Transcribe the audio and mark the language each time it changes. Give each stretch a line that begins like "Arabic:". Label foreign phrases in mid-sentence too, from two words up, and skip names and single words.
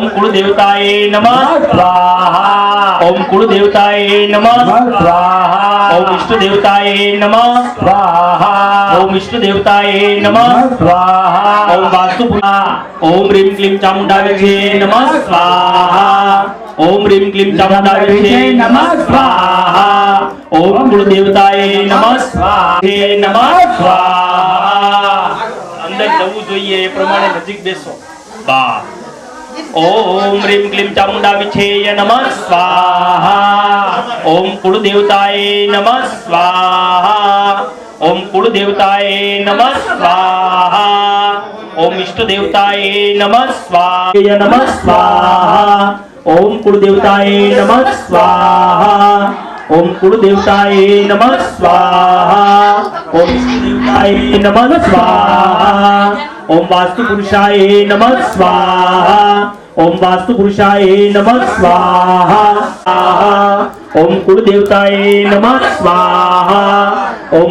Sanskrit: कुलदेवताय नमः स्वाहा ओम कुलदेवताय नमः स्वाहा ओम इष्ट देवताय नमः स्वाहा ओम इष्ट देवताय नमः स्वाहा ओम वास्तु ओम ह्रीं क्लीं चामुंडा विछेय नमः स्वाहा ओम ह्रीं क्लीं चामुंडा विछेय नमः स्वाहा ओम कुलदेवताय नमः स्वाहा नमः स्वाहा
Gujarati: અંદર જવું જોઈએ એ પ્રમાણે નજીક બેસો બા
Sanskrit: ओम ह्रीं क्लीं चामुंडा विछेय नमः स्वाहा ओम कुलदेवताय नमः स्वाहा ओम कुलदेवताय नमः स्वाहा ओम इष्ट देवताय नमः स्वाहा नमः स्वाहा ओम कुलदेवताय नमः स्वाहा ओम कुलदेवताय नमः स्वाहा ओम इष्ट देवताय नमः स्वाहा ओम वास्तु पुरुषाय नमः स्वाहा ओम वास्तु पुरुषाय नमः स्वाहा ओम कुलदेवताय नमः स्वाहा ओम